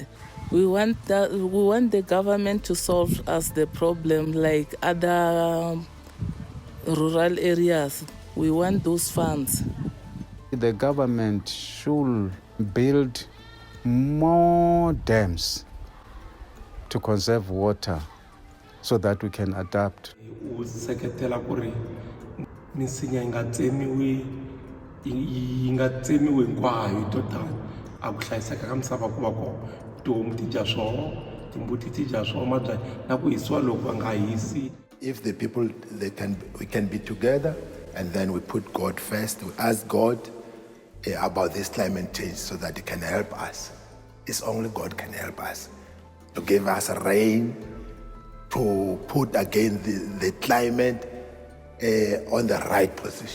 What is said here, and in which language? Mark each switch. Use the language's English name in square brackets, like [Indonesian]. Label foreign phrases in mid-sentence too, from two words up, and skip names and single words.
[English] We want the government to solve us the problem like other rural areas. We want those funds. The government should build more dams to conserve water so that we can adapt. [Tsonga] U seketela ku ri misinya yi nga tsemiwi hinkwayo total a ku hlayiseka ka misava ku va kona tihomu ti dya swoho timbuti ti dya swoho mabyanyi na ku hisiwa loko va nga hisi. [English] If the people, we can be together, and then we put God first. We ask God about this climate change so that He can help us. It's only God can help us to give us rain, to put again the climate on the right position.